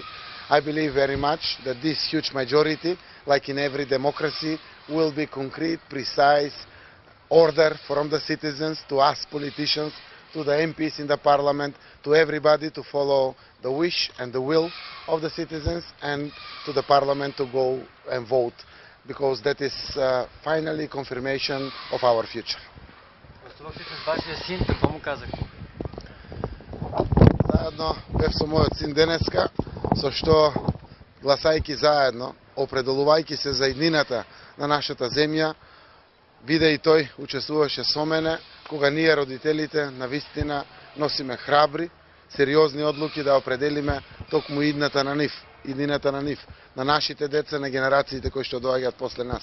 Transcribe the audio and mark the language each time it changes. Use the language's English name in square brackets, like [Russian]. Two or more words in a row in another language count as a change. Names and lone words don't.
[English] I believe very much that this huge majority, like in every democracy, will be concrete, precise order from the citizens to us politicians, to the MPs in the parliament, to everybody to follow the wish and the will of the citizens, and to the parliament to go and vote, because that is finally confirmation of our future. [Bulgarian] Гостувахте с вашия син, какво му казахте? [Macedonian] Заедно бев со мојот син денеска, со што гласајќи заедно, определувајќи се за еднината на нашата земја, биде и тој учествуваше со мене, кога ние родителите навистина носиме храбри, сериозни одлуки да определиме токму идната на нив, на нашите деца, на генерациите кои што доаѓаат после нас.